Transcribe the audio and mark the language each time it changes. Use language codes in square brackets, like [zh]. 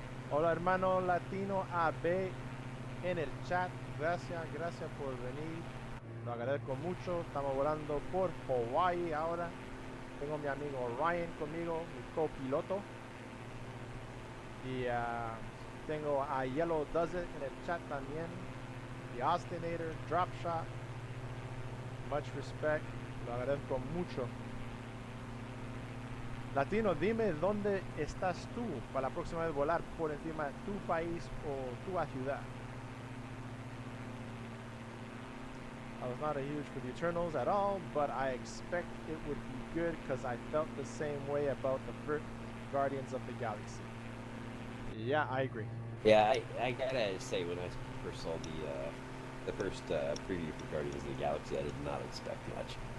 [es] Hola hermano latino AB en el chat. Gracias por venir. Lo agradezco mucho. Estamos volando por Hawaii ahora. Tengo a mi amigo Ryan conmigo, mi copiloto. Y tengo a Yellow Does It en el chat también. [en] The Austinator, Drop Shot. Much respect. [es] Lo agradezco mucho. Latino, dime dónde estás tú para la próxima vez volar por encima de tu país o tu ciudad. [en] I was not a huge for the Eternals at all, but I expect it would be good because I felt the same way about the first Guardians of the Galaxy. Yeah, I agree. Yeah, I gotta say, when I first saw the first preview for Guardians of the Galaxy, I did not expect much.